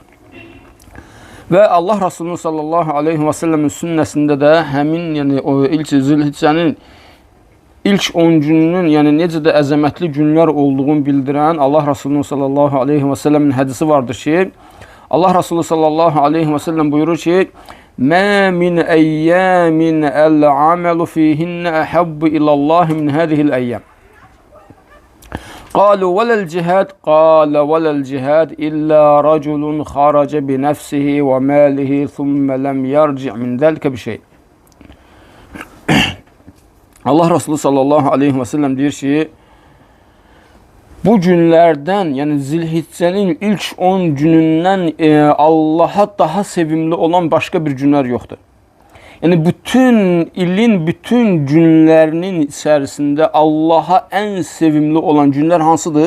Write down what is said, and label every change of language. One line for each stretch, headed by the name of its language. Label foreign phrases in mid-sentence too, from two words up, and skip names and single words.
Azerbaijani: Və Allah Resulü
Arabic: صلى الله عليه وسلم
Azerbaijani: sünnəsində də həmin, yəni o ilk Zilhiccənin ilk 10 gününün, yəni necə də əzəmətli günlər olduğunu bildirən Allah Resulü
Arabic: صلى الله عليه وسلم
Azerbaijani: hədisi vardır ki, Allah Resulü
Arabic: صلى الله عليه وسلم
Azerbaijani: buyurur ki:
Arabic: "ما من أيام العمل فيهن أحب إلى الله من هذه الأيام." قالوا ولا الجهاد قال ولا الجهاد إلا رجل خرج بنفسه وماله ثم لم يرجع من ذلك بشيء.
Azerbaijani: Allah Resulü
Arabic: صلى الله عليه وسلم
Azerbaijani: deyir ki, Bu günlərdən, yəni Zilhiccənin ilk 10 günündən Allaha daha sevimli olan başqa bir günlər yoxdur. Yəni bütün ilin bütün günlərinin içərisində Allaha ən sevimli olan günlər hansıdır?